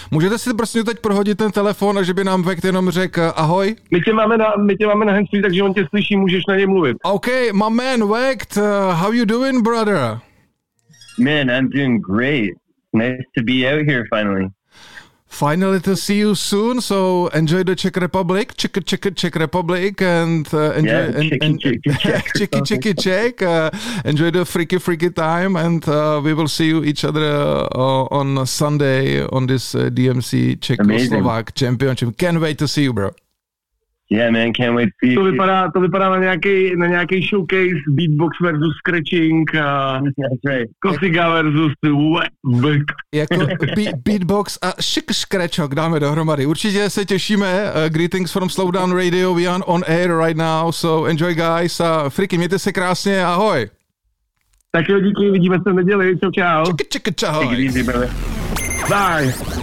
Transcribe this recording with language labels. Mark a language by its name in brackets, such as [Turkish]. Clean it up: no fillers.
[Czech] Můžete si prostě teď prohodit ten telefon, a že by nám Vekt jenom řekl ahoj? My tě máme na handsfree, takže on tě slyší, můžeš na něj mluvit. [English] OK, my man Vekt, how you doing, brother? Man, I'm doing great. Nice to be out here finally. Finally to see you soon, so enjoy the Czech Republic, Czech Republic, and enjoy, yeah, Czech, enjoy the freaky time, and we will see you each other on Sunday on this DMC Czechoslovak Championship. Can't wait to see you, bro. Yeah, man, can't wait to see you. [Czech] To vypadá na nějaký showcase beatbox versus scratching. Kosiga versus webbook. Jako beatbox a šik škrečok dáme dohromady. Určitě se těšíme. [English] Greetings from Slowdown Radio. We are on air right now, so enjoy, guys. [Czech] Friky, mějte se krásně, ahoj. Tak jo, díky, vidíme se v neděli. Čau, čau. Čau. [English] Bye.